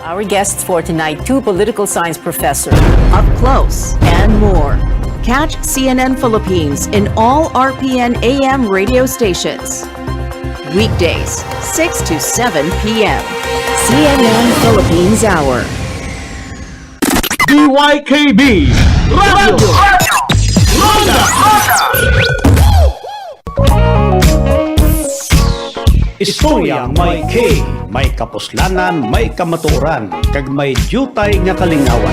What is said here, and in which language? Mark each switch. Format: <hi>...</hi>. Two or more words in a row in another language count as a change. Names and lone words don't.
<en>Our guests for tonight, two political science professors. Up close and more. Catch CNN Philippines in all RPN AM radio stations. Weekdays, 6 to 7 p.m. CNN Philippines Hour. DYKB Radio Ronda.</en> <hil>Istorya may K, may kapuslanan, may kamatuoran, kag may jutay nga kalingawan.</hil>